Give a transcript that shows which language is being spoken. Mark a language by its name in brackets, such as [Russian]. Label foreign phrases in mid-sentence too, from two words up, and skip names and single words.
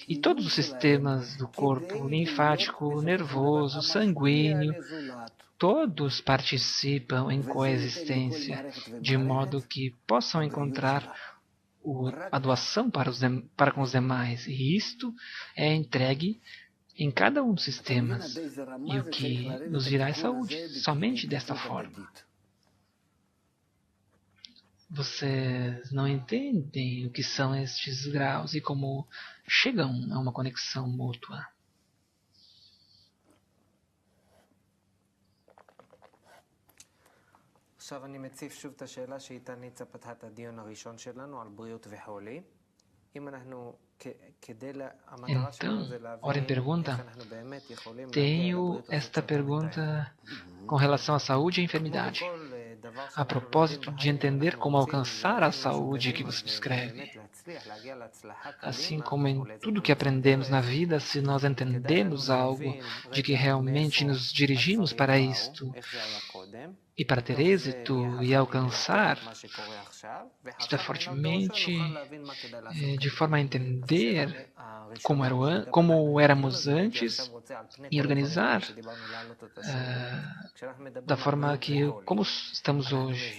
[Portuguese] e todos os sistemas do corpo, linfático, nervoso, sanguíneo, todos participam em coexistência, de modo que possam encontrar a doação para com os demais, e isto é entregue em cada um dos sistemas, e o que nos virá é saúde, somente desta forma. Vocês não entendem o que são estes graus e como chegam a uma conexão mútua. [Hebrew] עכשיו אני מציף שוב את השאלה שאיתה ניצה פתחה את הדיון הראשון שלנו על בריאות וחולי. אם אנחנו, כדי, המטרה שלנו זה להבין איך אנחנו באמת יכולים להגיע לבריאות [Portuguese] esta pergunta com relação à saúde e enfermidade. A propósito de entender como alcançar a saúde que você descreve. Assim como em tudo que aprendemos na vida, se nós entendemos algo de que realmente nos dirigimos para isto, e para ter êxito e alcançar, isto é fortemente de forma a entender como éramos antes e organizar da forma como estamos hoje.